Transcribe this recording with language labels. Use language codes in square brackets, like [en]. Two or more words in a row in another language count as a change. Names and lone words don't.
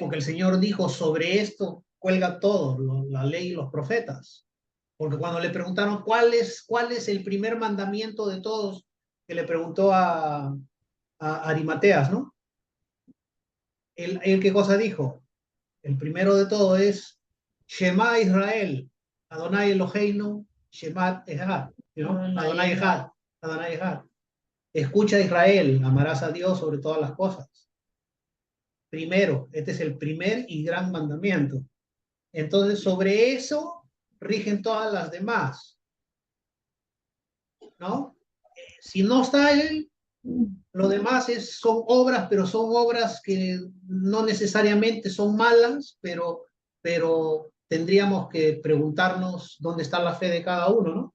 [es] Porque el Señor dijo, sobre esto cuelga todo, la ley y los profetas. Porque cuando le preguntaron cuál es el primer mandamiento de todos, que le preguntó a Arimateas, ¿no? ¿Él qué cosa dijo? El primero de todo es [he] שמע ישראל, אדוני אלוהינו, שמע אחד, [es] ¿no? [he] אדוני אחד, אדוני אחד. [es] Escucha Israel, amarás a Dios sobre todas las cosas. Primero, este es el primer y gran mandamiento. Entonces, sobre eso rigen todas las demás, ¿no? Si no está él, lo demás son obras, pero son obras que no necesariamente son malas, pero tendríamos que preguntarnos dónde está la fe de cada uno, ¿no?